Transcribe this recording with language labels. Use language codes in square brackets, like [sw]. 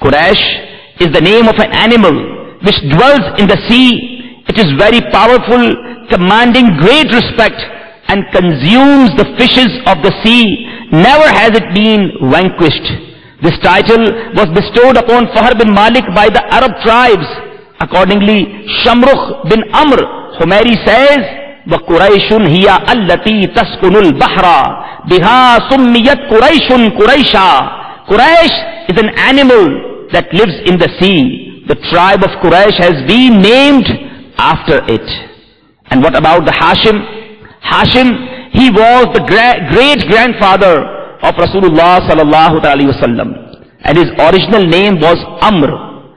[en] Quraysh is the name of an animal which dwells in the sea. It is very powerful, commanding great respect, and consumes the fishes of the sea. Never has it been vanquished. This title was bestowed upon Fahr bin Malik by the Arab tribes. Accordingly, Shamrukh bin Amr Humairi says, [ar] وَقُرَيْشٌ هِيَ الَّتِي تَسْكُنُ الْبَحْرَ بِهَا سُمِّيَتْ قُرَيْشٌ قُرَيْشًا. [en] Quraysh is an animal that lives in the sea. The tribe of Quraysh has been named after it. And what about the Hashim? Hashim, he was the great-grandfather of Rasulullah sallallahu alaihi wasallam, and his original name was Amr.